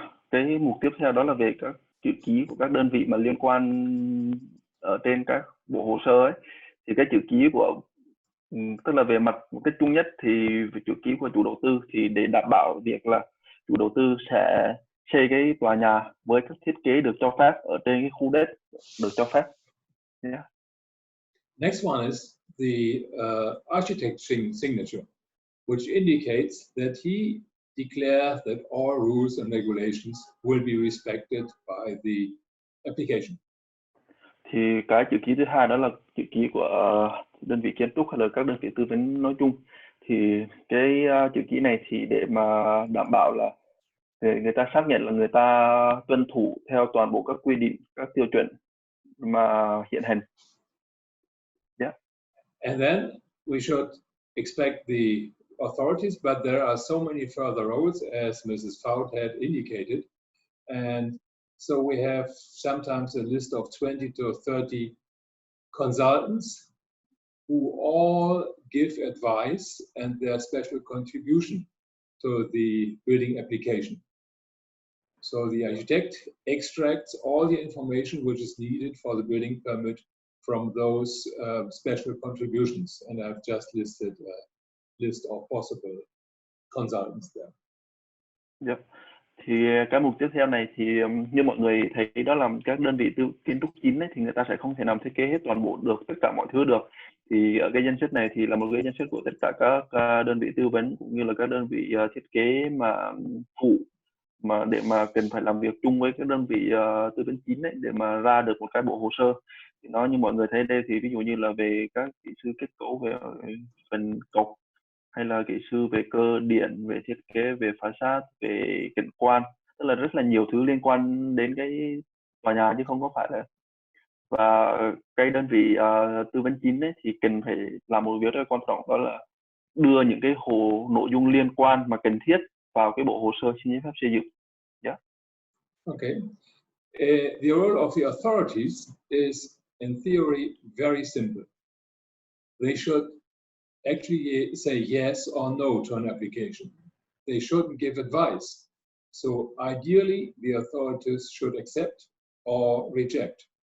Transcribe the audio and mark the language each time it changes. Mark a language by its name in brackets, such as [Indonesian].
[Vietnamese] Cái mục tiếp theo đó là về các chữ ký của các đơn vị mà liên quan ở trên các bộ hồ sơ ấy. Thì cái chữ ký của tức là về mặt một cách chung nhất thì về chữ ký của chủ đầu tư thì để đảm bảo việc là chủ đầu tư sẽ xây cái tòa nhà với các thiết kế được cho phép ở trên cái khu đất được cho phép. [English] Yeah. Next one is the architect signature, which indicates that he declares that all rules and regulations will be respected by the application. [Vietnamese] Thì cái chữ ký thứ hai đó là chữ ký của đơn vị kiến trúc hay là các đơn vị tư vấn nói chung. Thì cái chữ ký này thì để mà đảm bảo là người ta xác nhận là người ta tuân thủ theo toàn bộ các quy định, các tiêu chuẩn mà hiện hành. [English] Yeah. And then we should expect the authorities, but there are so many further roles, as Mrs. Faut had indicated, and so we have sometimes a list of 20 to 30 consultants who all give advice and their special contribution to the building application. So the architect extracts all the information which is needed for the building permit from those special contributions, and I've just listed a list of possible consultants there. Yeah. [Vietnamese] Thì cái mục tiếp theo này thì như mọi người thấy đó là các đơn vị kiến trúc chính ấy, thì người ta sẽ không thể làm thiết kế hết toàn bộ được tất cả mọi thứ được. Thì ở cái danh sách này thì là một cái danh sách của tất cả các đơn vị tư vấn cũng như là các đơn vị thiết kế mà phụ mà để mà cần phải làm việc chung với các đơn vị tư vấn chính ấy, để mà ra được một cái bộ hồ sơ. Thì nó như mọi người thấy đây thì ví dụ như là về các kỹ sư kết cấu về phần cọc, hay là kỹ sư về cơ điện, về thiết kế, về phá sát, về cảnh quan, tức là rất là nhiều thứ liên quan đến cái tòa nhà chứ không có phải là. Và cái đơn vị tư vấn chính ấy thì cần phải làm một việc rất quan trọng, đó là đưa những cái nội dung liên quan mà cần thiết vào cái bộ hồ sơ xin giấy phép xây dựng. [English] Yeah. Okay. The role of the authorities is, in theory, very simple. They should actually say yes or no to an application. They shouldn't give advice. So ideally, the authorities should accept or reject.